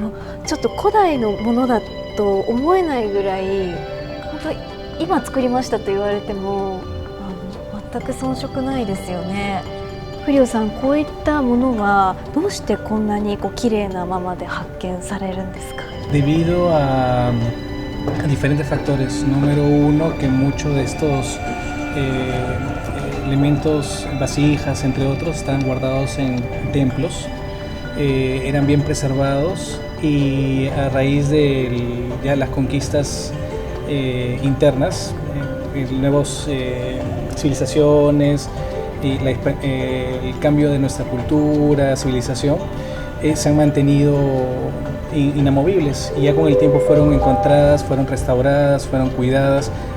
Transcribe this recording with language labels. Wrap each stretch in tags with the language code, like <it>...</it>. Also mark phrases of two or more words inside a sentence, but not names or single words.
<ja>でもちょっと古代のものだと思えないぐらい、本当今作りましたと言われても全く遜色ないですよね。フリオさん、こういったものはどうしてこんなに綺麗なままで発見されるんですか</ja> <es>？Debido a diferentes factores. Número uno, que muchos de estos elementos, vasijas, entre otros, están guardados en templos, eran bien preservados, y a raíz de ya las conquistas internas, nuevas civilizaciones y el cambio de nuestra cultura, civilización, se han mantenido inamovibles, y ya con el tiempo fueron encontradas, fueron restauradas, fueron cuidadas.</es>